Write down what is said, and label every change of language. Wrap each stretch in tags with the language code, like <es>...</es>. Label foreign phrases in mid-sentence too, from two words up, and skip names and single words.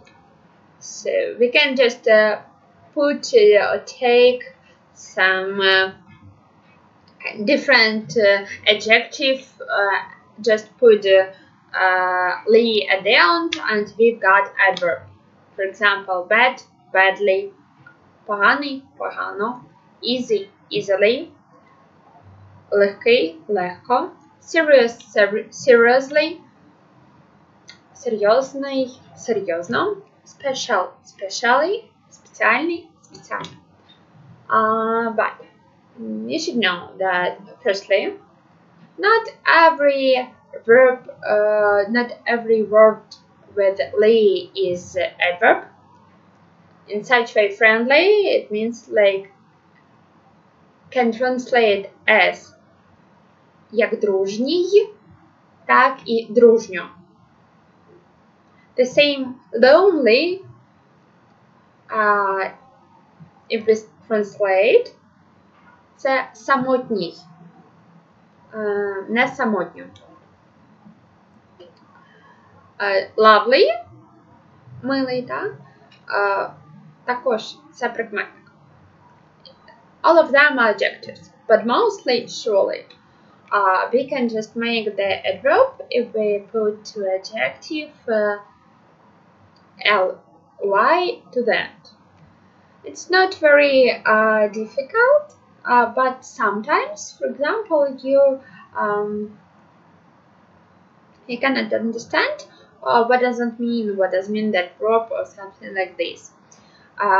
<en>So we can just take some different adjective, just put li at the end, and we've got adverb. For example, bad, badly,</en> <uk>поганий, погано,</uk> <en>easy, easily,</en> <uk>легкий, легко,</uk> <en>serious, seriously,</en> <ru>серьезный, серьезно,</ru> <en>special, specially,</en> <ru>специальный, специально.</ru> <en>But you should know that, firstly, not every verb, not every word with li is adverb. In such way, friendly, it means like can translate as</en> <uk>як дружній, так і дружньо.</uk> <en>The same lonely, if we translate,</en> <uk>це самотній, не самотньо.</uk> <en>Lovely,</en> <uk>милий, так? Також це прикметник.</uk> <en>All of them are adjectives, but mostly, surely, we can just make the adverb if we put to adjective ly to that. It's not very difficult, but sometimes, for example, you cannot understand what does it mean that verb or something like this.</en>